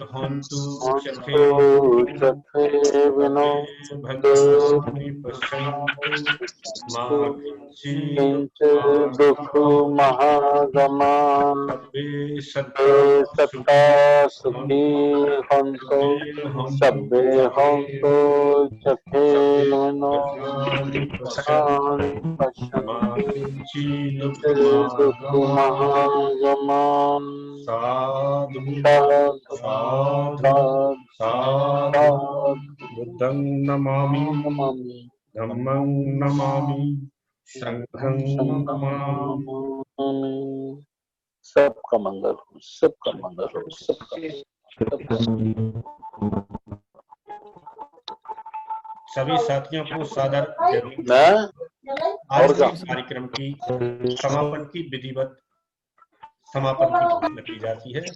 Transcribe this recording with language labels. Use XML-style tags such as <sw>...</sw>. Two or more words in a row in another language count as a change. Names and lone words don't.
<pi>चखेविनो किंचित् दुःखमागमा सब्बे सत्ताः सुखी हन्तु सब्बे हन्तु चखेविनो दुःखमागमान् साधु बुद्धं नमामि, धम्मं नमामि, संघं नमामि।</pi> <hi>सबका मंगल हो, सबका मंगल हो, सबका। सभी साथियों को सादर जय भीम। आज के कार्यक्रम की समापन की विधिवत समापन की घोषणा की जाती है।</hi>